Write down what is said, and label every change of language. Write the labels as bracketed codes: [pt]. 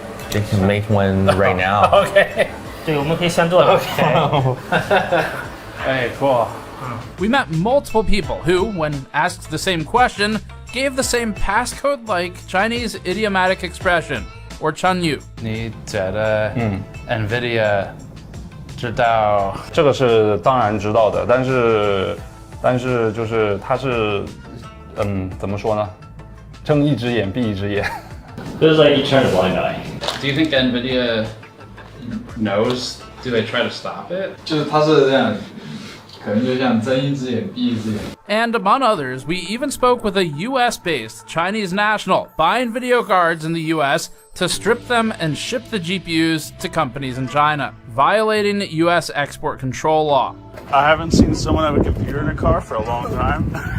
[en] They can make one right now. Okay. [zh] 对，我们可以现做的。Okay. [en] Hey, cool. We met multiple people who, when asked the same question, gave the same passcode-like Chinese idiomatic expression, or Chanyu. [zh] 你觉得 NVIDIA 知道？这个是当然知道的，但是就是它是怎么说呢？睁一只眼闭一只眼。 [en] This is like you turn a blind eye. Do you think NVIDIA knows? Do they try to stop it? [zh] 就是它是这样，可能就像睁一只眼闭一只眼。 [en] And among others, we even spoke with a US-based Chinese national buying video cards in the US to strip them and ship the GPUs to companies in China, violating US export control law. I haven't seen someone have a computer in a car for a long time.